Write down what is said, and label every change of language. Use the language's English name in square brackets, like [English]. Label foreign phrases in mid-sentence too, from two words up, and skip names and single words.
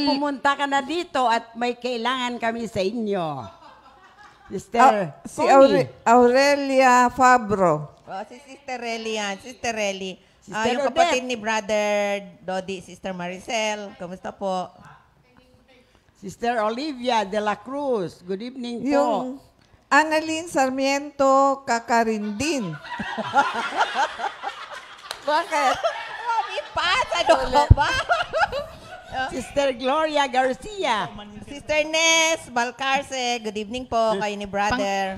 [Filipino] pumunta ka na dito at may kailangan kami sa inyo. Sister Si Connie. Aurelia Fabro. si Sister Relly yan. Sister Relly. Sister Yung Odette. kapatid ni Brother Dodi, Sister Maricel. Kamusta po? Sister Olivia de la Cruz, [English] good evening po. [Filipino] Yung Annalyn Sarmiento Kakarindin. Bakit? Mami Paz, ano ka ba? Sister Gloria Garcia. Sister Nes Balcarce, [English] good evening [Filipino] po kayo ni Brother.